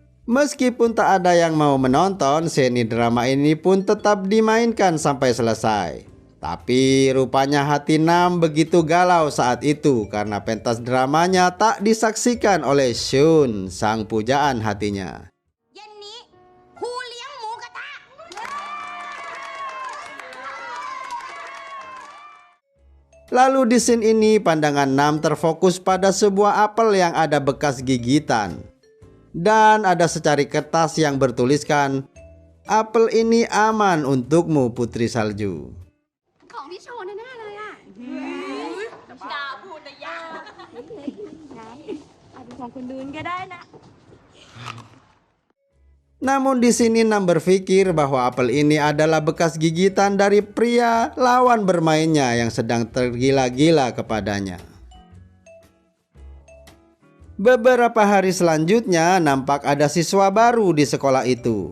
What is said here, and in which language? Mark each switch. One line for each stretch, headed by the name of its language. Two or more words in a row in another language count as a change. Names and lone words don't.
Indonesian: Meskipun tak ada yang mau menonton, seni drama ini pun tetap dimainkan sampai selesai. Tapi rupanya hati Nam begitu galau saat itu karena pentas dramanya tak disaksikan oleh Shun, sang pujaan hatinya.
Thai: เย็นนี้ครูเลี้ยงหมูกระทะ
Indonesian: Lalu di scene ini pandangan Nam terfokus pada sebuah apel yang ada bekas gigitan. Dan ada secari kertas yang bertuliskan, "Apel ini aman untukmu Putri Salju."
Thai: ของพี่โชว์แน่ๆเลยอ่ะกาพูดนะยาอาจเป็นของคนอื่นก็ได้นะ
Indonesian: Namun di sini Nam berpikir bahwa apel ini adalah bekas gigitan dari pria lawan bermainnya yang sedang tergila-gila kepadanya. Beberapa hari selanjutnya nampak ada siswa baru di sekolah itu.